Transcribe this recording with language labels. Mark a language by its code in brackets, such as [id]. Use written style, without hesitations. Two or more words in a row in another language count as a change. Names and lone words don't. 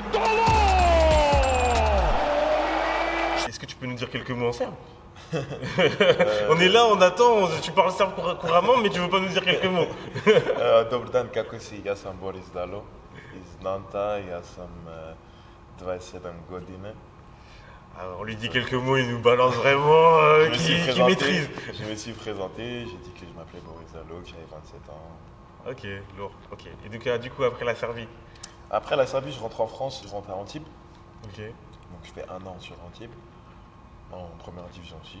[fr] Dolo! Est-ce que tu peux nous dire quelques mots en serbe? On est là, on attend, tu parles serbe couramment, mais tu veux pas nous dire quelques mots. [sr] Dobar dan, kako si? Ja sam Boris Dalo iz Nanta, ja sam 27 godine. [fr] Alors, on lui dit quelques mots, il nous balance vraiment qui maîtrise. Je me suis présenté, j'ai dit que je m'appelais Boris Dalo, que j'avais 27 ans. Ok, lourd, ok. Et donc du coup après la Serbie? Après la Serbie, je rentre en France, je rentre à Antibes. Ok, Donc je fais 1 an sur Antibes, en première division aussi,